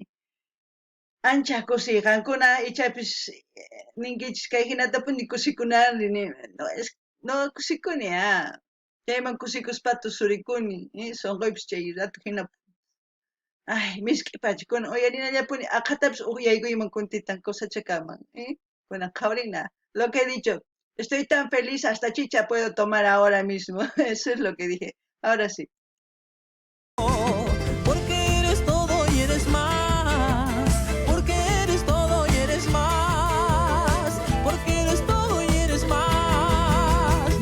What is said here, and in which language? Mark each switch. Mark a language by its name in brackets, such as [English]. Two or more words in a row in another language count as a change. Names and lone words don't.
[Quechua] Ancha kusiqankuna ichapis ninkichis kay hinatapuni kusikunarni no kusikuni chayman kusikuspa tusurikuni sunquypis chay rato hina ay misk'ipachikuna uyarinallapuni aqhatapis uyaykuyman kuntitan cosachakaman kunan qhawrina [Spanish] lo que he dicho estoy tan feliz hasta chicha puedo tomar ahora mismo eso es lo que dije ahora sí. Porque eres todo y eres más. Porque eres todo y eres más. Porque eres todo y eres más.